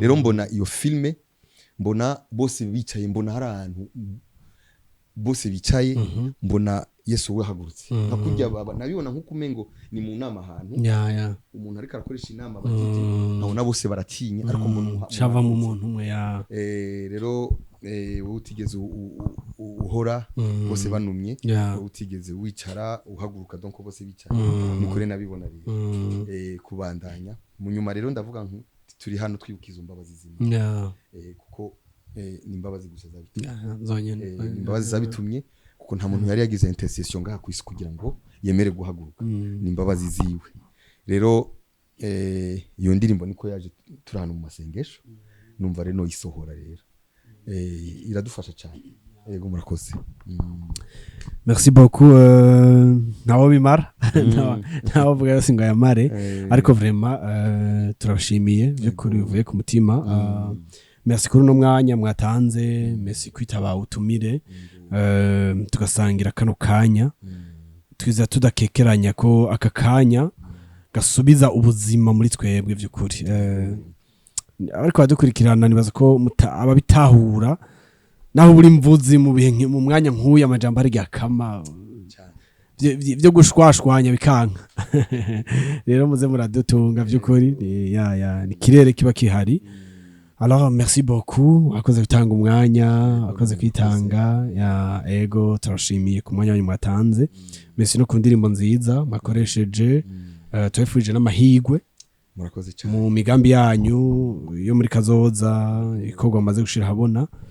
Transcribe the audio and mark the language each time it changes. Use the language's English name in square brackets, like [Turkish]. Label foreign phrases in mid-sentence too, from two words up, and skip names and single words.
[Rundi] Rero mbona iyo filme, mbona bose bicaye, mbona hari ahantu bose bicaye, Mhm. mbona Yesu we ahagurutse. Mm. Nka kurya baba-, nabibona nk'uko umengo ni mu nama ahantu. Ya, ya. Umuntu ariko arakoresha inama batije, Mm. nkabona bose baratinya, ariko Mm. umuntu muha-, Cava mu muhagurutse. muntu umwe, ya. Eh, rero, eh, wowe utigeze u-, u-, u-, uhora, Mm. bose banumye, Ya. wowe utigeze wicara, uhaguruka, donc bose bicaye. Mm. Ni kure nabibona rero. Mm. Eh, kubandanya. Mu nyuma rero ndavuga nti, turi hano twibuka izo mbabazi z'Imana. Ya. Eh, kuko, eh, ni imbabazi gusa zabitumye. Ya, ya, zonyene. Eh, ni imbabazi Ya. zabitumye, kuko nta muntu yari yagize intercession ngaha ku isi kugira ngo yemere guhaguruka. Mm. Ni imbabazi ziwe. Rero, eh, iyo ndirimbo niko yaje turi hano mu masengesho. Numva rero noyisohora rero. Eh, iradufasha cyane. Yego, murakoze. Mm. [French] Merci beaucoup, [Rundi] euh, ntawo bimara. Mm. Ntawo, ntawo vuga yose ngo ayamare. Eh. Ariko vraiment, euh, turabashimiye, by'ukuri Yego. bivuye ku mutima. Mm. Euh, merci kuri uno mwanya mwatanze, merci kwitaba utumire. Mm. Euh, tugasangira kano kanya. Mm. Twiza tudakekeranya ko aka kanya gasubiza ubuzima muri twebwe by'ukuri. Eh, Mm. abariko badukurikirana nibaza ko muta-, ababitahura, naho buri mvuzi mu bihe nki-, mu mwanya nk'uyu amajambo ari igihe akama. Cyane. Vyo, vyo, vyo gushwashwanya bikanka. Rero muze muradutunga by'ukuri. Eh, ya, ya, ni ikirere kiba kihari. [French] Mm. Alors, merci beaucoup. [Rundi] Wakoze gutanga umwanya, Yego, wakoze murakoze. kwitanga. Ya, ego, turashimiye ku mwanya wanyu mwatanze. Mm. Merci no ku ndirimbo nziza mwakoresheje. Mm. Eh, tubifurije n'amahigwe Murakoze cyane. mu migambi yanyu yo muri kazoza, ibikorwa mumaze gushira habona.